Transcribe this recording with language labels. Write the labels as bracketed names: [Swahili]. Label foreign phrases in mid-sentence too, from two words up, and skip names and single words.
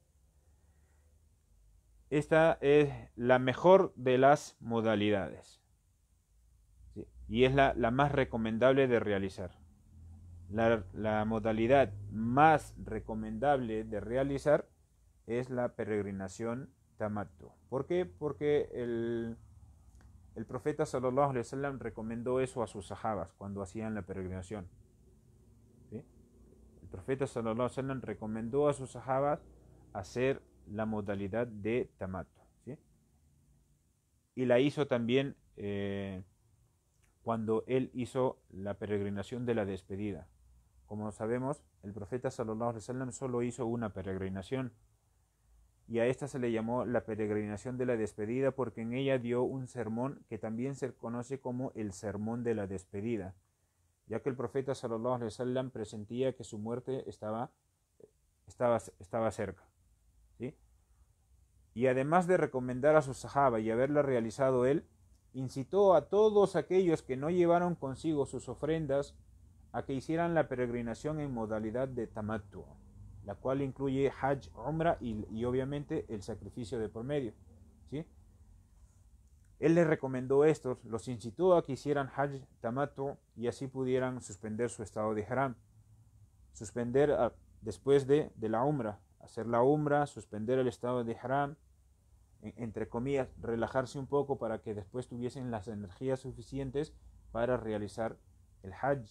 [Spanish] Esta es la mejor de las modalidades, ¿sí? Y es la más recomendable de realizar. La modalidad más recomendable de realizar es la peregrinación tamattu. ¿Por qué? Porque el profeta [Arabic] صلى الله عليه وسلم [Spanish] recomendó eso a sus sahabas cuando hacían la peregrinación, ¿sí? El profeta [Arabic] صلى الله عليه وسلم [Spanish] recomendó a sus sahabas hacer la modalidad de tamattu, ¿sí? Y la hizo también cuando él hizo la peregrinación de la despedida. Como sabemos, el profeta [Arabic] صلى الله عليه وسلم [Spanish] solo hizo una peregrinación, y a esta se le llamó la peregrinación de la despedida porque en ella dio un sermón que también se conoce como el sermón de la despedida, ya que el profeta [Arabic] صلى الله عليه وسلم [Spanish] presentía que su muerte estaba estaba cerca, ¿sí? Y además de recomendar a sus sahaba y haberla realizado él, incitó a todos aquellos que no llevaron consigo sus ofrendas a que hicieran la peregrinación en modalidad de tamattu, la cual incluye [Arabic] حج عمرة [Spanish] y obviamente el sacrificio de por medio, ¿sí? Él les recomendó estos, los incitó a que hicieran [Arabic] حج تمتع [Spanish] y así pudieran suspender su estado de haram, suspender después de la umra, hacer la umra, suspender el estado de haram, entre comillas, relajarse un poco para que después tuviesen las energías suficientes para realizar el hajj.